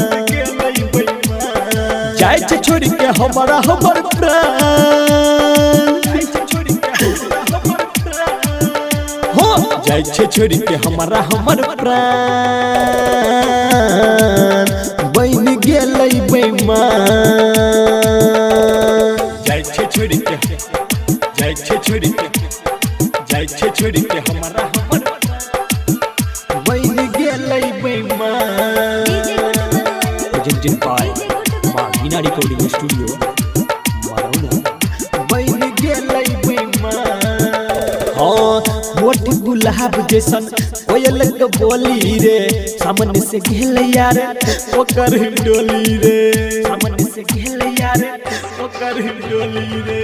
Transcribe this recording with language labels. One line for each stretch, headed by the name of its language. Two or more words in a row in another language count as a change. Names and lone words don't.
Maithili: जाय छे छोड़ के हमारा हमर प्राण हो जाय छे छोड़ के हमारा हमर प्राण बन गेलै बेईमान। जाय छे छोड़ के हमारा बन गेलै बेईमान।
English: presented by MAA Bina recording studio Marauna
Maithili: बन गेलै बेईमान। हाँ मोट गुलाब जैसन कोयल के बोली रे सामने से घेले यार ओकर डोली रे सामने से घेले यार ओकर डोली रे।